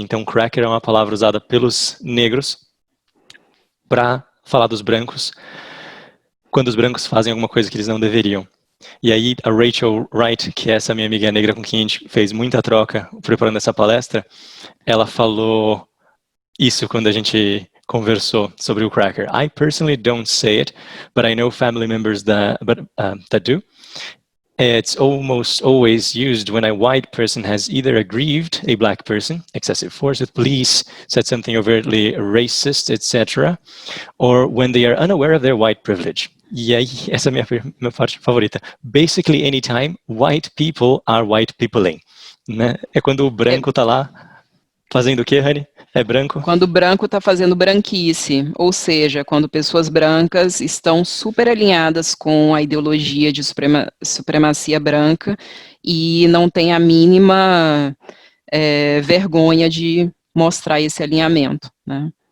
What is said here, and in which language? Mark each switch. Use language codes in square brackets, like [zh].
[pt] Então, cracker é uma palavra usada pelos negros para falar dos brancos, quando os brancos fazem alguma coisa que eles não deveriam. E aí, a Rachel Wright, que é essa minha amiga negra com quem a gente fez muita troca preparando essa palestra, ela falou isso quando a gente conversou sobre o cracker. [en] I personally don't say it, but I know family members that do. It's almost always used when a white person has either aggrieved a black person, excessive force with police, said something overtly racist, etc., or when they are unaware of their white privilege. [pt] E aí, essa é a minha parte favorita. [en] Basically, anytime white people are white peopling. [pt] Né? É quando o branco tá lá fazendo o quê, Rani? É branco? Quando o branco está fazendo branquice, ou seja, quando pessoas brancas estão super alinhadas com a ideologia de supremacia branca e não tem a mínima vergonha de mostrar esse alinhamento, né?